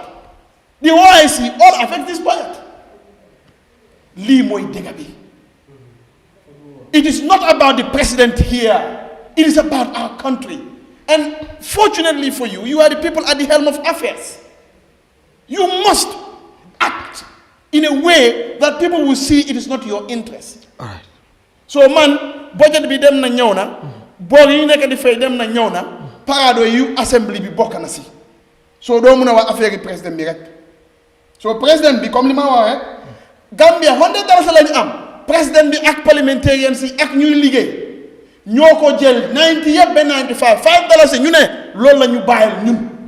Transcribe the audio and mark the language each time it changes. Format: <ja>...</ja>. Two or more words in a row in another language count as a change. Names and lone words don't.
<en>The OIC all affects this budget. It is not about the president here. It is about our country. And fortunately for you, you are the people at the helm of affairs. You must act in a way that people will see it is not your interest. All right.</en> <wo>So man, budget bi dem na ñëw na, bor yi nekk di fay dem na ñëw na, parado yu assembly bi bokk na si. So doo mën a wax affaire yi président bi rek. So président bi comme li ma wax rek, Gambia $100 lañu am. Président bi ak parliamentarians yi ak ñuy liggéey ñoo ko jël 90 yëpp ba 95 $5 ñu ne loolu la ñu bàyyil ñun.</wo>